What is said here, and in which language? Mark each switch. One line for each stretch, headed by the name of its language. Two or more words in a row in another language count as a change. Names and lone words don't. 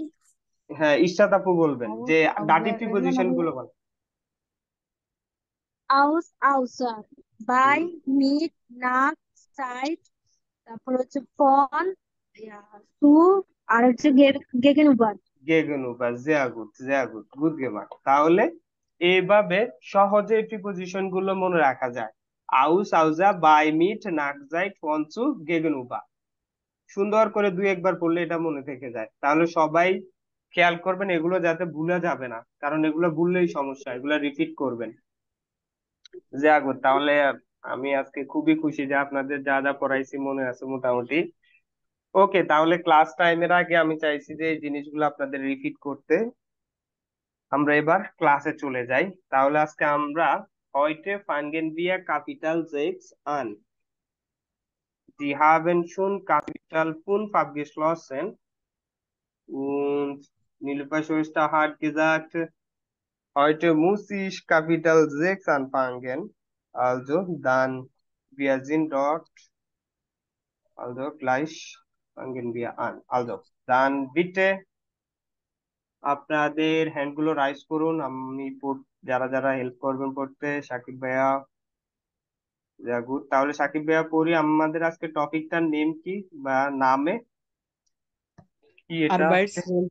Bangla: হ্যাঁ, ইশরাত আপু বলবেন যে ডাটিভ প্রিপোজিশন গুলো বল।
German: aus, außer, bei, mit, nach, seit,
Bangla: তারপর হচ্ছে
German: von, zu,
Bangla: আর হচ্ছে
German: গেগেনবার্গ।
Bangla: গেগেনউবার,
German: sehr gut, gut gemacht।
Bangla: তাহলে এইভাবে সহজে প্রিপজিশন গুলো মনে রাখা যায়।
German: aus, außer, bei, mit, nach, seit, von zu, gegenüber.
Bangla: সুন্দর করে দুই একবার পড়লে এটা মনে থেকে যায়। তাহলে সবাই খেয়াল করবেন এগুলো যাতে ভুলে যাবে না, কারণ এগুলো ভুললেই সমস্যা, এগুলো রিপিট করবেন।
German: sehr gut।
Bangla: তাহলে আমি আজকে খুবই খুশি যে আপনাদের যা যা পড়াইছি মনে আছে মোটামুটি। ওকে, তাহলে ক্লাস টাইমের আগে আমি চাইছি যে এই জিনিসগুলো আপনাদের রিপিট করতে। আমরা এবার ক্লাসে চলে যাই। তাহলে আজকে আমরা
German: heute fangen wir Kapitel 6 an. Sie haben schon Kapitel 5 abgeschlossen und Nilüfer Schwester hat gesagt, heute muss ich Kapitel 6 anfangen. Also dann, wir sind dort, also gleich fangen wir an. Also dann bitte
Bangla: আপনাদের হ্যান্ড গুলো রাইজ করুন। যারা যারা হেল্প করবেন পড়তে, সাকিব ভাইয়া, গুড। তাহলে সাকিব ভাইয়া পড়ি। আমাদের আজকে টপিকটার নেম কি বা নামে কি এটা আজকে? Arbeitswelt,